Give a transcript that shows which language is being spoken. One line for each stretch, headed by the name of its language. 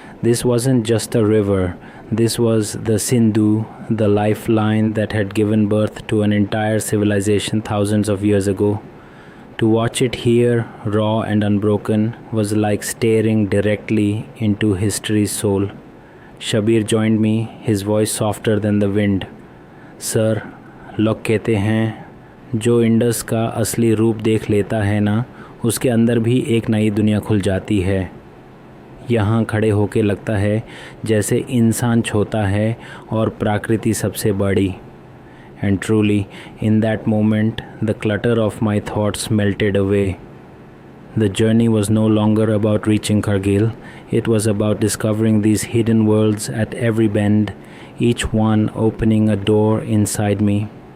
English: This wasn't just a river, this was the Sindhu, the lifeline that had given birth to an entire civilization thousands of years ago. To watch it here, raw and unbroken, was like staring directly into history's soul. Shabir joined me, his voice softer than the wind.
Hindi: Sir, लोग कहते हैं जो Indus का असली रूप देख लेता है ना, उसके अंदर भी एक नई दुनिया खुल जाती है. यहाँ खड़े होके लगता है जैसे इंसान छोटा है और प्रकृति सबसे बड़ी.
English: And truly, in that moment, the clutter of my thoughts melted away. The journey was no longer about reaching Kargil. It was about discovering these hidden worlds at every bend, each one opening a door inside me.